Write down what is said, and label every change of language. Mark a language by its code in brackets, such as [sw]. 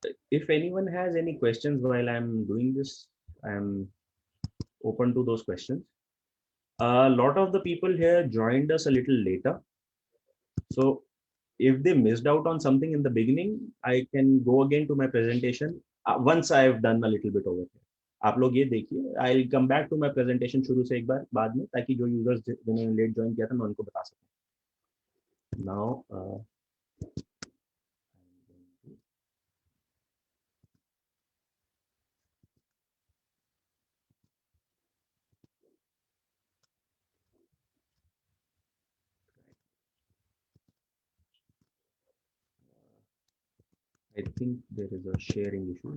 [en] If anyone has any questions while I'm doing this, I'm open to those questions. A lot of the people here joined us a little later. So if they missed out on something in the beginning, I can go again to my presentation once I've done a little bit over here. [hi] आप लोग ये देखिए, [en] I'll come back to my presentation [hi] शुरू से एक बार बाद में, ताकि जो users जिन्होंने लेट ज्वाइन किया था मैं उनको बता सकूं. [en] Now I think there is a sharing issue.